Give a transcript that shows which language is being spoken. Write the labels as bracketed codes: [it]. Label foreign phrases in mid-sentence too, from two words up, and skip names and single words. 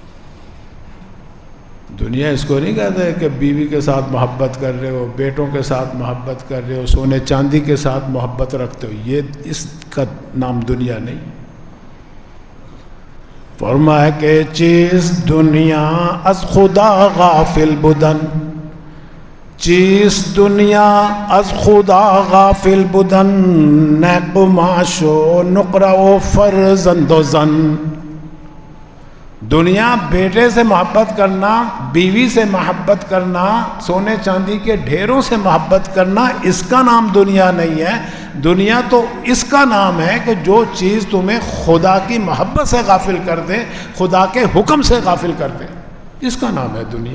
[ur] دنیا اس کو نہیں کہتے کہ بیوی کے ساتھ محبت کر رہے ہو، بیٹوں کے ساتھ محبت کر رہے ہو، سونے چاندی کے ساتھ محبت رکھتے ہو، یہ اس کا نام دنیا نہیں. فرمایا کہ [fa] چیز دنیا از خدا غافل بدن، چیز دنیا از خدا غافل بدن، نیک معاش و نقرہ و فرزند و زن. [ur] دنیا بیٹے سے محبت کرنا، بیوی سے محبت کرنا، سونے چاندی کے ڈھیروں سے محبت کرنا، اس کا نام دنیا نہیں ہے. دنیا تو اس کا نام ہے کہ جو چیز تمہیں خدا کی محبت سے غافل کر دے، خدا کے حکم سے غافل کر دے، اس کا نام ہے دنیا.